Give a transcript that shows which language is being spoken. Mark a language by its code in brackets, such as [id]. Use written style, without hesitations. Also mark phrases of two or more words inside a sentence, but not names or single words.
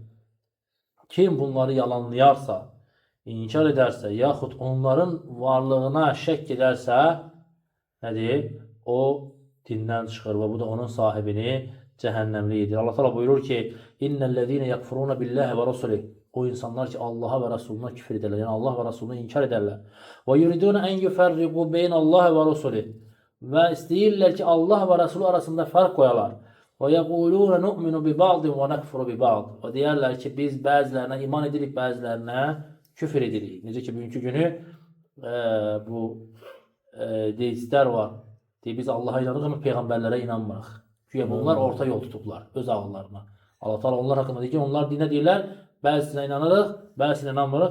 [az] Kim bunları yalanlayarsa, inkar edərsə, yaxud onların varlığına şək edərsə, nədir? O dindən çıxır və bu da onun sahibini cəhənnəmli edir. Allah Teala buyurur ki, [ar] إِنَّ الَّذِينَ يَكْفُرُونَ بِاللَّهِ وَرَسُولِهِ. [tr] O insanlar ki Allah'a ve Resuluna küfür ederler. Yani Allah ve Resulunu inkar ederler. [ar] وَيُرِيدُونَ أَنْ يُفَرِّقُوا بَيْنَ اللَّهِ وَرَسُولِهِ. [tr] Ve istəyirlər ki Allah ve Resulü arasında fark koyalar. [ar] وَيَقُولُونَ نُؤْمِنُ بِبَعْضٍ وَنَكْفُرُ بِبَعْضٍ. [az] Və deyərlər ki, biz bəzilərinə iman edirik, bəzilərinə küfür edirik. Necə ki, bugünkü günü bu deistlər var. Deyir, biz Allah'a inanırıq, amma peyğəmbərlərə inanmırıq. Güya bunlar orta yol tutublar, öz ağıllarına. Allah Teala onlar haqqında deyir ki, onlar dinə deyirlər, bəzisinə inanırıq, bəzisinə inanmırıq.